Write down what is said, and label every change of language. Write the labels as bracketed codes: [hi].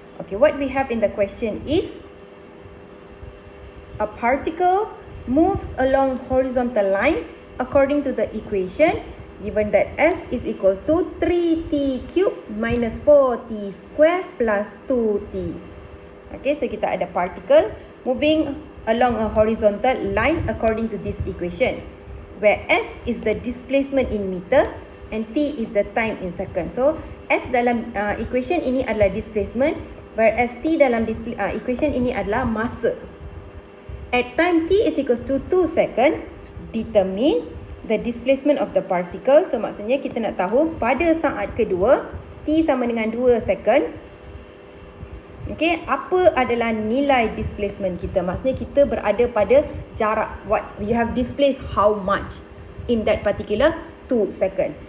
[en] Okay, what we have in the question is a particle moves along horizontal line according to the equation given that S is equal to 3t cubed minus 4t square plus 2t. Okay, so [ms] kita ada [en] particle moving along a horizontal line according to this equation, where S is the displacement in meter and T is the time in second. [ms] So S dalam equation ini adalah displacement, whereas T dalam equation ini adalah masa. [en] At time T is equals to 2 second, determine the displacement of the particle. [ms] So maksudnya kita nak tahu pada saat kedua T sama dengan 2 second. Okay, apa adalah nilai displacement kita? Maksudnya kita berada pada jarak, [en] what you have displaced how much in that particular 2 second.